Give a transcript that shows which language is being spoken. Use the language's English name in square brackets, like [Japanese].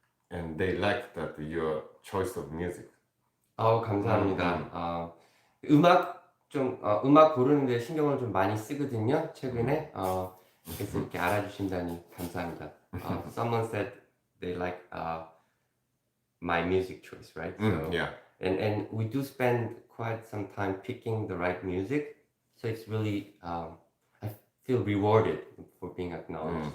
[English] And they liked that your choice of music. [Korean] 감사합니다. 음악 고르는데 신경을 좀 많이 쓰거든요. 최근에. 그래서 이렇게 알아주신다니 감사합니다. [English] Someone said they like my music choice, right? So, Yeah. and we do spend quite some time picking the right music. So it's really, I feel rewarded for being acknowledged.